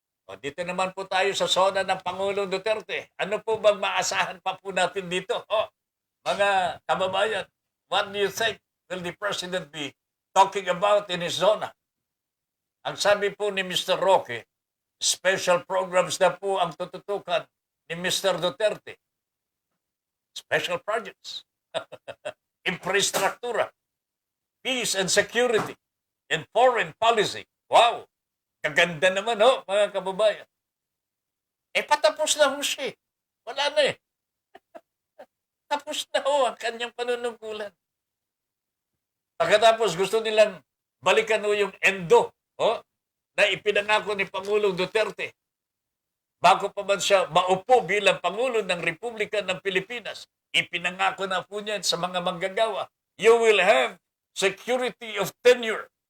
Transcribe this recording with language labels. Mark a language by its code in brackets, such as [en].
[tl] O, dito naman po tayo sa zona ng Pangulong Duterte. Ano po bang maasahan pa po natin dito? O, mga kababayan, [en] what do you think will the President be talking about in his zona? [tl] Ang sabi po ni Mr. Roque, special programs na po ang tututukan ni Mr. Duterte. [en] Special projects. Infrastruktura. Peace and security. And foreign policy. Wow! [tl] Kaganda naman ho, mga kababayan. Patapos na ho siya. Wala na eh. Tapos na ho ang kanyang panunungkulan. Pagkatapos gusto nilang balikan ho yung endo na ipinangako ni Pangulong Duterte bago pa man siya maupo bilang Pangulo ng Republika ng Pilipinas. Ipinangako na po niyan sa mga manggagawa. [en] You will have security of tenure.